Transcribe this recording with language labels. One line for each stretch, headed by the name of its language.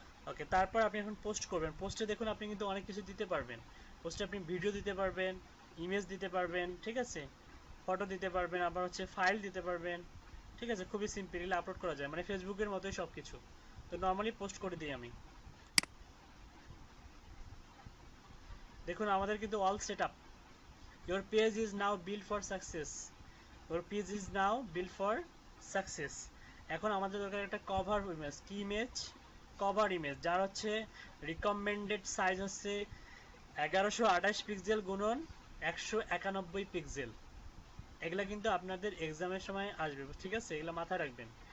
Bangla: ওকে, তারপর আপনি এখন পোস্ট করবেন। পোস্টে দেখুন আপনি কিন্তু অনেক কিছু দিতে পারবেন, পোস্টে আপনি ভিডিও দিতে পারবেন, ইমেজ দিতে পারবেন, ঠিক আছে, ফটো দিতে পারবেন, আবার হচ্ছে ফাইল দিতে পারবেন, ঠিক আছে, খুবই সিম্পলি আপলোড করা যায়, মানে ফেসবুকের মতোই সব কিছু। তো নর্মালি পোস্ট করে দিই আমি, দেখুন আমাদের কিন্তু all set up.
English: Your page is now built for success. Your page is now built for success.
Bangla: এখন আমাদের দরকার একটা কভার ইমেজ, কি ইমেজ, কভার ইমেজ, যার হচ্ছে রিকমেন্ডেড সাইজ হচ্ছে 1128 পিক্সেল গুণন 191 পিক্সেল। এগুলা কিন্তু আপনাদের এক্সামের সময় আসবে, ঠিক আছে, এগুলো মাথায় রাখবেন।